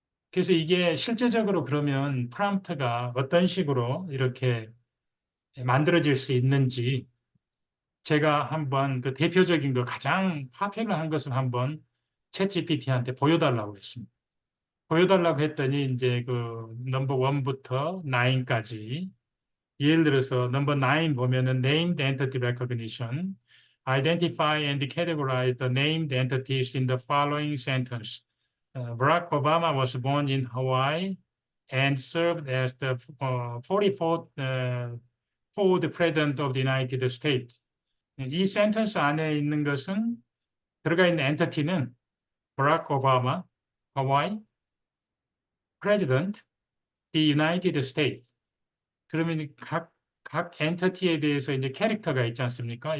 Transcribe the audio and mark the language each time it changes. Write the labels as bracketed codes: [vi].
[ko] 그래서 이게 실제적으로 그러면 프롬프트가 어떤 식으로 이렇게 만들어질 수 있는지 제가 한번 그 대표적인 거 가장 파퓰러한 것을 한번 챗GPT한테 보여달라고 했습니다. 보여달라고 했더니 이제 그 넘버 1부터 9까지 예를 들어서 넘버 9 보면은 [en] named entity recognition, identify and categorize the named entities in the following sentence. Barack Obama was born in Hawaii and served as the 44th fourth president of the United States. [ko] 이 센텐스 안에 있는 것은 들어가 있는 엔티티는 Barack Obama, Hawaii, President, the United States. 그러면 각 엔티티에 대해서 이제 캐릭터가 있지 않습니까?